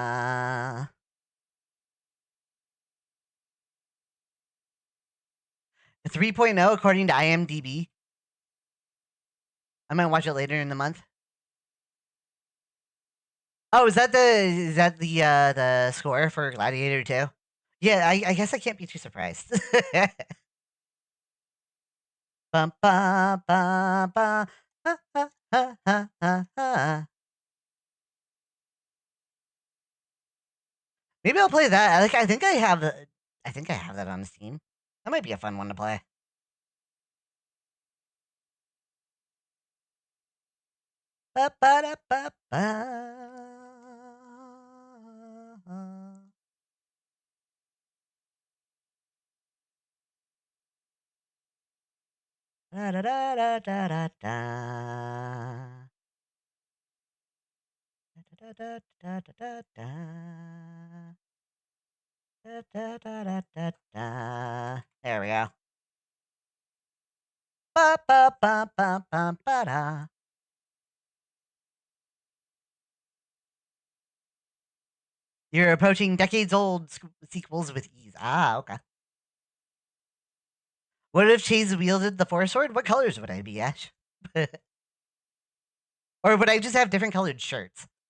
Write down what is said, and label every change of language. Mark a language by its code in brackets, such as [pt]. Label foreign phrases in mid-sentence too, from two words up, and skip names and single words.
[en] 3.0 according to IMDb. I might watch it later in the month. Oh, is that the score for Gladiator 2? Yeah, I guess I can't be too surprised. Bum, ba, ba, ba. Ha, ha, ha, ha, ha, ha. Maybe I'll play that. Like, I think I have the. I think I have that on Steam. That might be a fun one to play. Ba ba da ba ba. Da da da da da da da. Da da da da da da. Da da da da da da. There we go. Ba ba ba ba ba ba da. You're approaching decades-old sequels with ease. Ah, okay. What if Chase wielded the Force Sword? What colors would I be, Ash? Or would I just have different colored shirts?